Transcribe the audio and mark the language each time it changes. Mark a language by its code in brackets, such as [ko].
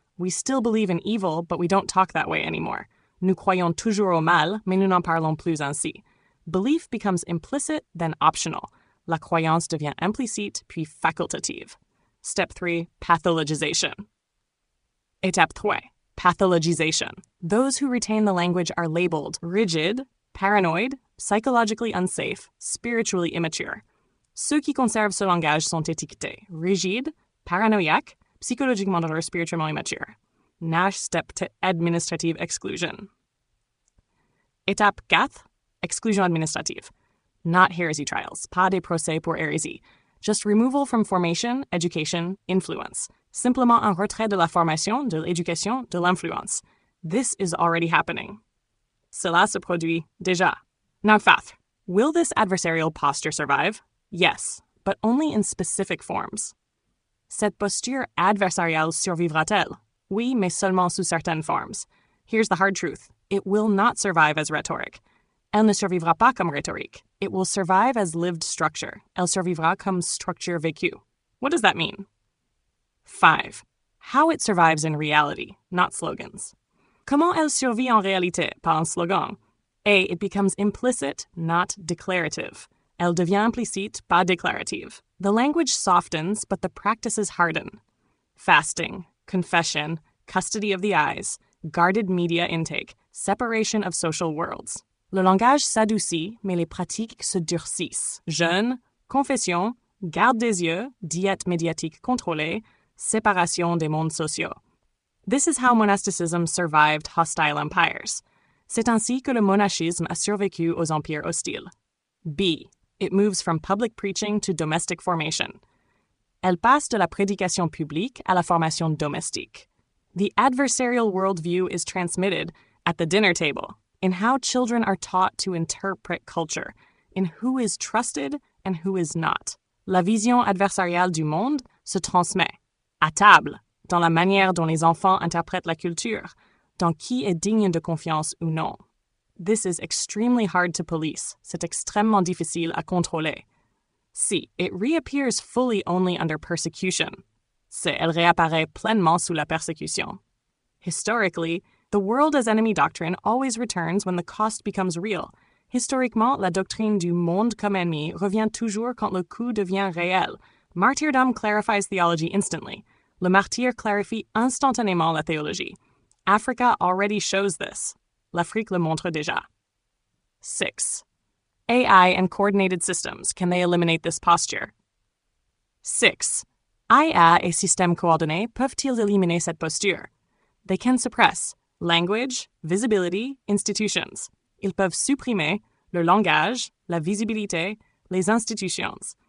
[en] We still believe in evil, but we don't talk that way anymore. [fr] Nous croyons toujours au mal, mais nous n'en parlons plus ainsi. [en] Belief becomes implicit, then optional. [fr] La croyance devient implicite, puis facultative. [en] Step 3. Pathologization. [fr] Étape 3. [en] Pathologization. Those who retain the language are labeled rigid, paranoid, psychologically unsafe, spiritually immature. [fr] Ceux qui conservent ce langage sont étiquetés rigides, paranoïaques, psychologiquement dangereux, spirituellement immature. [en] Nash step to administrative exclusion. [fr] Étape 4. Exclusion administrative. [en] Not heresy trials, [fr] pas des procès pour hérésie. [en] Just removal from formation, education, influence. [fr] Simplement un retrait de la formation, de l'éducation, de l'influence. [en] This is already happening. [fr] Cela se produit déjà. [en] Now 5. Will this adversarial posture survive? Yes, but only in specific forms. [fr] Cette posture adversariale survivra-t-elle? Oui, mais seulement sous certaines formes. [en] Here's the hard truth. It will not survive as rhetoric. [fr] Elle ne survivra pas comme rhétorique. [en] It will survive as lived structure. [fr] Elle survivra comme structure vécue. [en] What does that mean? 5. how it survives in reality, not slogans. [fr] Comment elle survit en réalité, pas un slogan? [en] A. It becomes implicit, not declarative. [fr] Elle devient implicite, pas déclarative. [en] The language softens, but the practices harden. Fasting, confession, custody of the eyes, guarded media intake, separation of social worlds. [fr] Le langage s'adoucit, mais les pratiques se durcissent. Jeûne, confession, garde des yeux, diète médiatique contrôlée, séparation des mondes sociaux. [en] This is how monasticism survived hostile empires. [fr] C'est ainsi que le monachisme a survécu aux empires hostiles. [en] B. It moves from public preaching to domestic formation. [fr] Elle passe de la prédication publique à la formation domestique. [en] The adversarial worldview is transmitted at the dinner table, in how children are taught to interpret culture, in who is trusted and who is not. [fr] La vision adversariale du monde se transmet, à table, dans la manière dont les enfants interprètent la culture, dans qui est digne de confiance ou non. [en] This is extremely hard to police. [fr] C'est extrêmement difficile à contrôler. [en] C. It reappears fully only under persecution. [fr] C. Elle réapparaît pleinement sous la persécution. [en] Historically, the world as enemy doctrine always returns when the cost becomes real. [fr] Historiquement, la doctrine du monde comme ennemi revient toujours quand le coût devient réel. [en] Martyrdom clarifies theology instantly. [fr] Le martyr clarifie instantanément la théologie. [en] Africa already shows this. [fr] L'Afrique le montre déjà. [en] 6. AI and coordinated systems, can they eliminate this posture? [fr] 6. IA et systèmes coordonnés peuvent-ils éliminer cette posture? [en] They can suppress language, visibility, institutions. [fr] Ils peuvent supprimer le langage, la visibilité, les institutions.